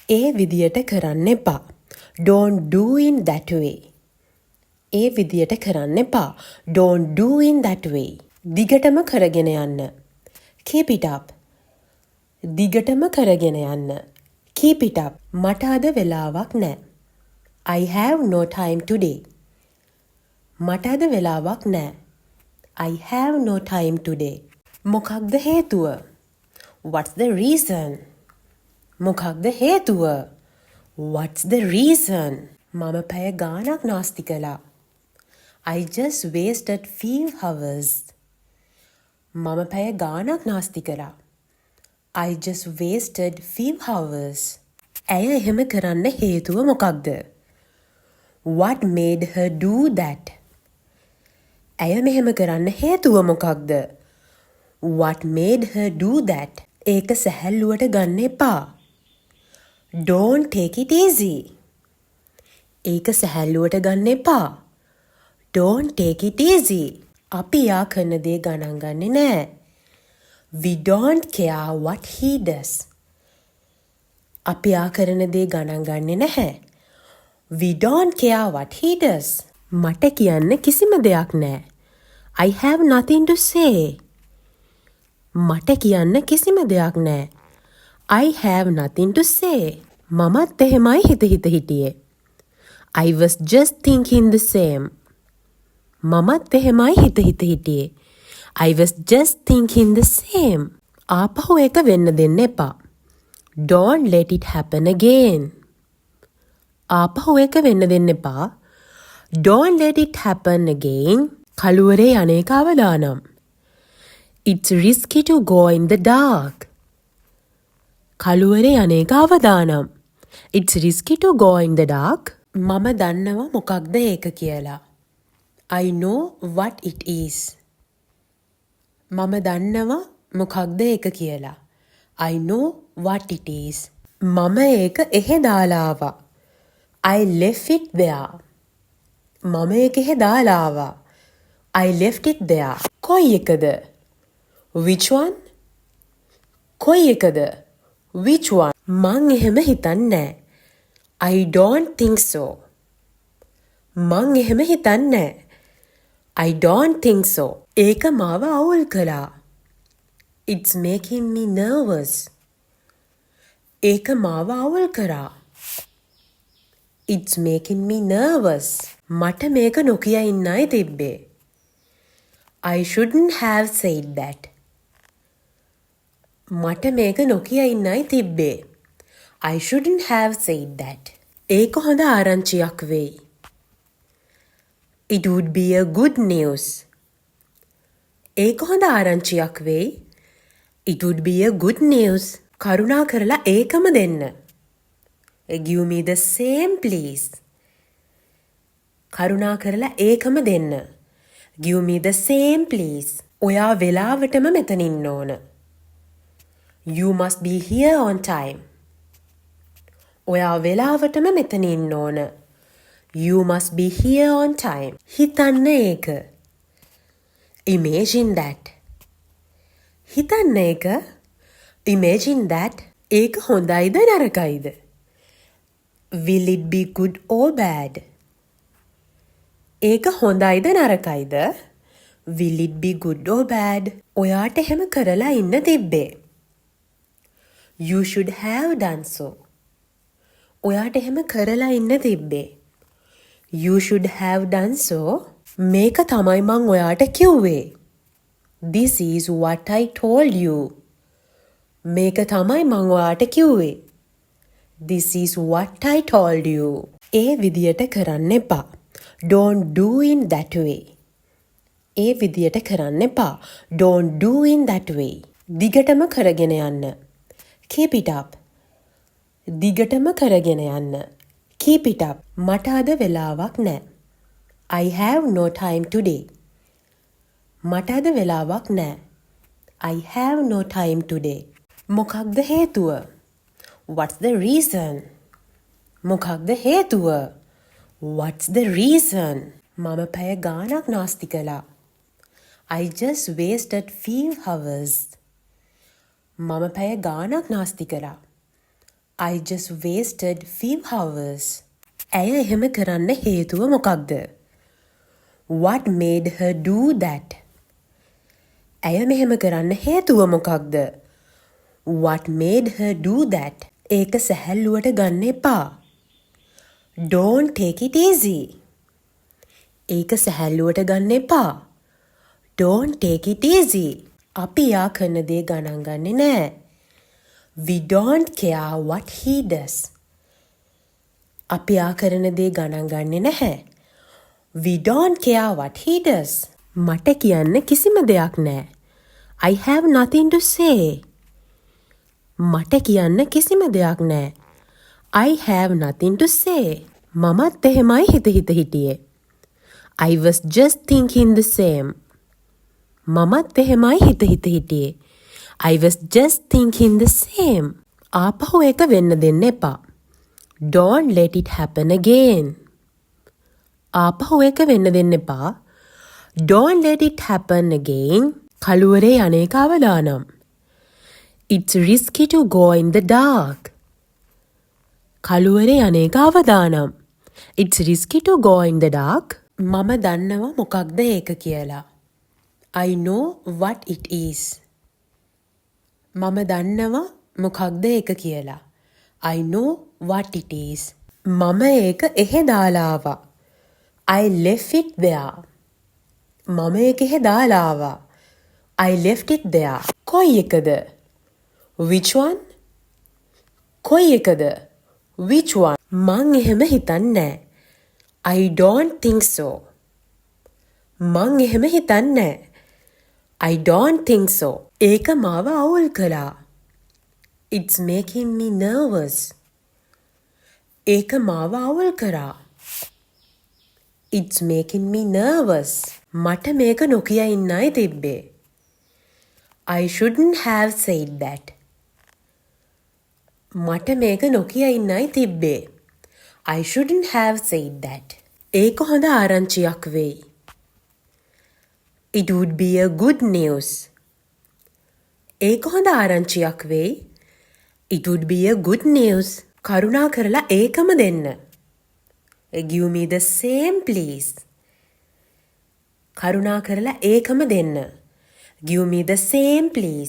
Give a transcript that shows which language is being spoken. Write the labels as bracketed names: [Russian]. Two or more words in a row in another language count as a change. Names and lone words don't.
[Sinhala] ඒ විදියට කරන්න එපා. [English] Don't do in that way. [Sinhala] ඒ විදියට කරන්න එපා. [English] Don't do in that way. [Sinhala] දිගටම කරගෙන යන්න. [English] Keep it up. [Sinhala] දිගටම කරගෙන යන්න. [English] Keep it up. [Sinhala] මට අද වෙලාවක් නෑ. [English] I have no time today. [Sinhala] මට අද වෙලාවක් නෑ. [English] I have no time today. [Sinhala] මොකක්ද හේතුව? [English] What's the reason? [Sinhala] මොකක්ද හේතුව? [English] What's the reason? [Sinhala] මම පැය ගාණක් නාස්ති කළා. [English] I just wasted few hours. [Sinhala] මම පැය ගාණක් නාස්ති කළා. [English] I just wasted few hours. [Sinhala] ඇය එහෙම කරන්න හේතුව මොකක්ද? [English] What made her do that? [Sinhala] ඇය මෙහෙම කරන්න හේතුව මොකක්ද? [English] What made her do that? [Sinhala] ඒක සැහැල්ලුවට ගන්න එපා. [English] Don't take it easy. [Sinhala] ඒක සැහැල්ලුවට ගන්න එපා. [English] Don't take it easy. [Sinhala] අපි යා කරන දේ ගණන් ගන්නේ නෑ. [English] We don't care what he does. [Sinhala] අපි යා කරන දේ ගණන් ගන්නේ නැහැ. [English] We don't care what he does. [Sinhala] මට කියන්න කිසිම දෙයක් නෑ. [English] I have nothing to say. [Sinhala] මට කියන්න කිසිම දෙයක් නෑ. [English] I have nothing to say. [Sinhala] මමත් එහෙමයි හිත හිටියේ. [English] I was just thinking the same. [Sinhala] මමත් එහෙමයි හිත හිටියේ. [English] I was just thinking the same. [Sinhala] ආපහු ඒක වෙන්න දෙන්න එපා. [English] Don't let it happen again. [Sinhala] ආපහු ඒක වෙන්න දෙන්න එපා. [English] Don't let it happen again. [Sinhala] කළුවරේ යන්නේක අවදානම්. [English] It's risky to go in the dark. [Sinhala] කළුවරේ යන්නේක අවදානම්. [English] It's risky to go in the dark. [Sinhala] මම දන්නවා මොකක්ද ඒක කියලා. [English] I know what it is. [Sinhala] මම දන්නවා මොකක්ද ඒක කියලා. [English] I know what it is. [Sinhala] මම ඒක එහෙ දාලා ආවා. [English] I left it there. [Sinhala] මම ඒක එහෙ දාලා ආවා. [English] I left it there. [Sinhala] කොයි එකද? [English] Which one? [Sinhala] කොයි එකද? [English] Which one? [Sinhala] මං එහෙම හිතන්නේ නෑ. [English] I don't think so. [Sinhala] මං එහෙම හිතන්නේ නෑ. [English] I don't think so. [Sinhala] ඒක මාව අවුල් කළා. [English] It's making me nervous. [Sinhala] ඒක මාව අවුල් කරා. [English] It's making me nervous. [Sinhala] මට මේක නොකිය ඉන්නයි තිබ්බේ. [English] I shouldn't have said that. [Sinhala] මට මේක නොකිය ඉන්නයි තිබ්බේ. [English] I shouldn't have said that. [Sinhala] ඒක හොඳ ආරංචියක් වෙයි. [English] It would be a good news. [Sinhala] ඒක හොඳ ආරංචියක් වෙයි. [English] It would be a good news. [Sinhala] කරුණා කරලා ඒකම දෙන්න. [English] Give me the same please. [Sinhala] කරුණා කරලා ඒකම දෙන්න. [English] Give me the same please. [Sinhala] ඔයා වෙලාවටම මෙතන ඉන්න ඕන. [English] You must be here on time. [Sinhala] ඔයා වෙලාවටම මෙතන ඉන්න ඕන. [English] You must be here on time. [Sinhala] හිතන්න ඒක. [English] Imagine that. [Sinhala] හිතන්න ඒක. [English] Imagine that. [Sinhala] ඒක හොඳයිද නරකයිද? [English] Will it be good or bad? [Sinhala] ඒක හොඳයිද නරකයිද? [English] Will it be good or bad? [Sinhala] ඔයාට එහෙම කරලා ඉන්න තිබ්බේ. [English] You should have done so. [Sinhala] ඔයාට එහෙම කරලා ඉන්න තිබ්බේ. [English] You should have done so. [Sinhala] මේක තමයි මං ඔයාට කිව්වේ. [English] This is what I told you. [Sinhala] මේක තමයි මං ඔයාට කිව්වේ. [English] This is what I told you. [Sinhala] ඒ විදියට කරන්න එපා. [English] Don't do in that way. [Sinhala] ඒ විදියට කරන්න එපා. [English] Don't do in that way. [Sinhala] දිගටම කරගෙන යන්න. [English] Keep it up. [Sinhala] දිගටම කරගෙන යන්න. [English] Keep it up. [Sinhala] මට අද වෙලාවක් නෑ. [English] I have no time today. [Sinhala] මට අද වෙලාවක් නෑ. [English] I have no time today. [Sinhala] මොකක්ද හේතුව? [English] What's the reason? [Sinhala] මොකක්ද හේතුව? [English] What's the reason? [Sinhala] මම පැය ගාණක් නාස්ති කළා. [English] I just wasted few hours. [Sinhala] මම පැය ගාණක් නාස්ති කළා. [English] I just wasted few hours. [Sinhala] ඇය එහෙම කරන්න හේතුව මොකක්ද? [English] What made her do that? [Sinhala] ඇය මෙහෙම කරන්න හේතුව මොකක්ද? [English] What made her do that? [Sinhala] ඒක සැහැල්ලුවට ගන්න එපා. [English] Don't take it easy. [Sinhala] ඒක සැහැල්ලුවට ගන්න එපා. [English] Don't take it easy. [Sinhala] අපි යා කරන දේ ගණන් ගන්නේ නෑ. [English] We don't care what he does. [Sinhala] අපි යා කරන දේ ගණන් ගන්නේ නැහැ. [English] We don't care what he does. [Sinhala] මට කියන්න කිසිම දෙයක් නෑ. [English] I have nothing to say. [Sinhala] මට කියන්න කිසිම දෙයක් නෑ. [English] I have nothing to say. [Sinhala] මමත් එහෙමයි හිත හිටියේ. [English] I was just thinking the same. [Sinhala] මමත් එහෙමයි හිත හිටියේ. [English] I was just thinking the same. [Sinhala] ආපහු ඒක වෙන්න දෙන්න එපා. [English] Don't let it happen again. [Sinhala] ආපහු ඒක වෙන්න දෙන්න එපා. [English] Don't let it happen again. [Sinhala] කළුවරේ අනේක අවදානම්. [English] It's risky to go in the dark. [Sinhala] කළුවරේ අනේක අවදානම්. [English] It's risky to go in the dark. [Sinhala] මම දන්නවා මොකක්ද ඒක කියලා. [English] I know what it is. [Sinhala] මම දන්නවා මොකක්ද ඒක කියලා. [English] I know what it is. [Sinhala] මම ඒක එහෙ දාලා ආවා. [English] I left it there. [Sinhala] මම ඒක එහෙ දාලා ආවා. [English] I left it there. [Sinhala] කොයි එකද? [English] Which one? [Sinhala] කොයි එකද? [English] Which one? [Sinhala] මං එහෙම හිතන්නේ නෑ. [English] I don't think so. [Sinhala] මං එහෙම හිතන්නේ නෑ. [English] I don't think so. [Sinhala] ඒක මාව අවුල් කළා. [English] It's making me nervous. [Sinhala] ඒක මාව අවුල් කරා. [English] It's making me nervous. [Sinhala] මට මේක නොකිය ඉන්නයි තිබ්බේ. [English] I shouldn't have said that. [Sinhala] මට මේක නොකිය ඉන්නයි තිබ්බේ. [English] I shouldn't have said that. [Sinhala] ඒක හොඳ ආරංචියක් වෙයි. [English] It would be a good news. [Sinhala] ඒක හොඳ ආරංචියක් වෙයි. [English] It would be a good news. [Sinhala] කරුණා කරලා ඒකම දෙන්න. [English] Give me the same please. [Sinhala] කරුණා කරලා ඒකම දෙන්න. [English] Give me the same please.